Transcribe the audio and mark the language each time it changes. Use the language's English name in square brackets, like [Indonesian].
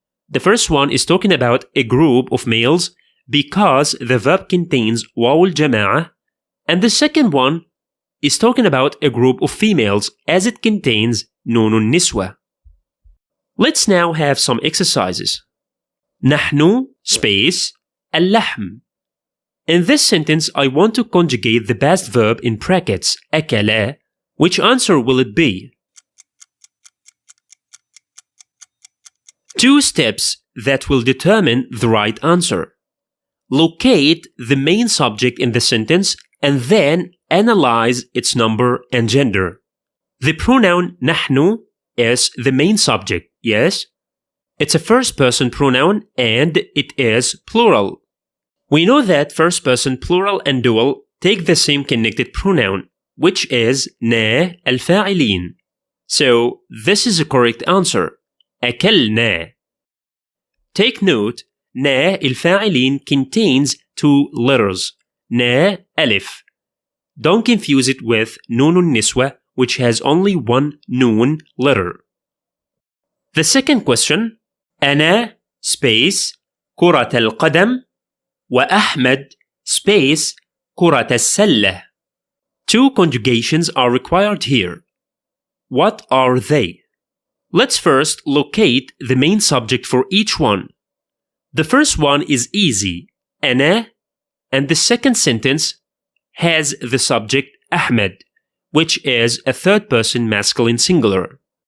[English] The first one is talking about a group of males because the verb contains واو الجماعة, and the second one is talking about a group of females as it contains نون النسوة. Let's now have some exercises. [Arabic] نحن space اللحم. [English] In this sentence, I want to conjugate the past verb in brackets أكل. Which answer will it be? Two steps that will determine the right answer. Locate the main subject in the sentence and then analyze its number and gender. The pronoun نحن is the main subject, yes? It's a first-person pronoun and it is plural. We know that first-person plural and dual take the same connected pronoun, which is نا الفاعلين. So this is a correct answer. [Arabic] أكلنا. [English] Take note, نا الفاعلين contains two letters. [Arabic] نا ألف. [English] Don't confuse it with نون النسوة, which has only one noon letter. The second question, [Arabic] أنا space كرة القدم وأحمد space كرة السلة. [English] Two conjugations are required here. What are they? Let's first locate the main subject for each one. The first one is easy, أنا, and the second sentence has the subject Ahmed, which is a third-person masculine singular.